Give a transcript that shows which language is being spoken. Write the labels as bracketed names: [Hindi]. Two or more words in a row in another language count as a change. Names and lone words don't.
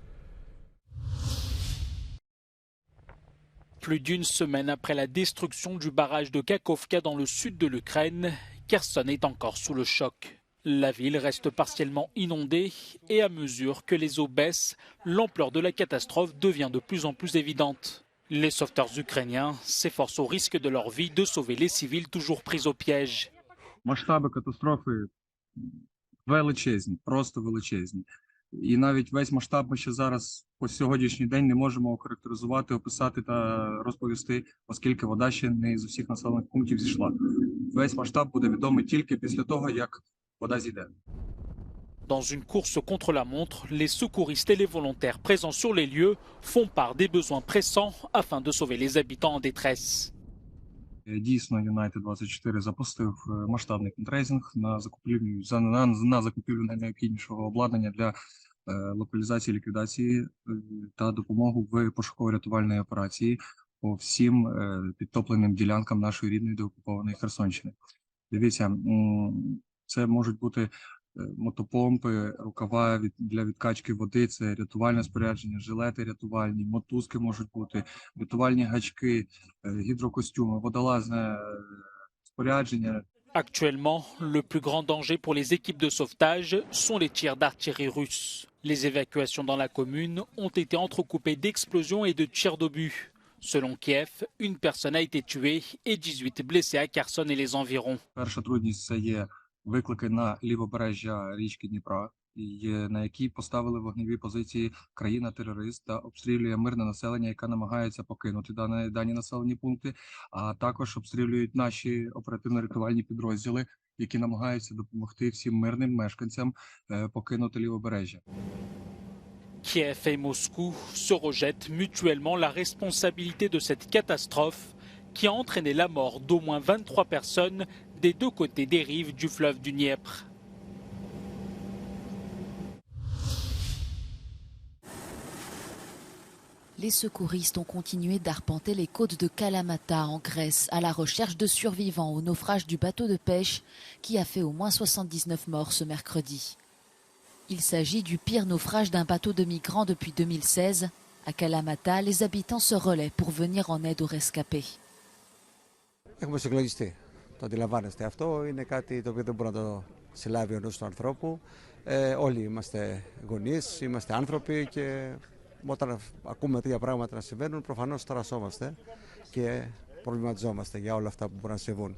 [French] Plus d'une semaine après la destruction du barrage de Kakhovka dans le sud de l'Ukraine, Kherson est encore sous le choc. La ville reste partiellement inondée et à mesure que les eaux baissent, l'ampleur de la catastrophe devient de plus en plus évidente. Les sauveteurs ukrainiens s'efforcent au risque de leur vie de sauver les civils toujours pris au piège. [Ukrainian] Масштаби катастрофи величезні, просто величезні. І навіть весь масштаб ми ще зараз по сьогоднішній день не можемо охарактеризувати, описати та розповісти, оскільки вода ще не з усіх населених пунктів зійшла. Весь масштаб буде відомий тільки після того, як вода зійде. [French] Dans une course contre la montre, les secouristes et les volontaires présents sur les lieux font part des besoins pressants afin de sauver les habitants en détresse. [Ukrainian] Дійсно, United 24 запустив масштабний фандрейзинг на закупівлю найнеобхіднішого обладнання для локалізації, ліквідації та допомогу в пошуково-рятувальній операції по всім підтопленим ділянкам нашої рідної деокупованої Херсонщини. Дивіться, це можуть бути мотопомпи, рукава для відкачки води, це рятувальне спорядження, жилети рятувальні, мотузки можуть бути, рятувальні гачки, гідрокостюми, водолазне спорядження. [French] Actuellement, le plus grand danger pour les équipes de sauvetage sont les tirs d'artillerie russes. Les évacuations dans la commune ont été entrecoupées d'explosions et de tirs d'obus. Selon Kiev, une personne a été tuée et 18 blessés à Kherson et les environs. [Ukrainian] Перша трудність – це є виклики на лівобережжя річки Дніпра, на якій поставили вогневі позиції країна-терорист та обстрілює мирне населення, яке намагається покинути дані населені пункти, а також обстрілюють наші оперативно-рятувальні підрозділи, які намагаються допомогти всім мирним мешканцям покинути лівобережжя. [French] Kiev et Moscou se rejettent mutuellement la responsabilité de cette catastrophe qui a entraîné la mort d'au moins 23 personnes des 2 côtés des rives du fleuve du Dniepr. Les secouristes ont continué d'arpenter les côtes de Kalamata en Grèce à la recherche de survivants au naufrage du bateau de pêche qui a fait au moins 79 morts ce mercredi. Il s'agit du pire naufrage d'un bateau de migrants depuis 2016. À Kalamata, les habitants se relaient pour venir en aide aux rescapés. [Greek] Το αντιλαμβάνεστε, αυτό είναι κάτι το οποίο δεν μπορεί να το συλλάβει ο νους του ανθρώπου. Όλοι είμαστε γονείς, είμαστε άνθρωποι και όταν ακούμε τέτοια πράγματα να συμβαίνουν προφανώς ταρασσόμαστε και προβληματιζόμαστε για όλα αυτά που μπορούν να συμβούν.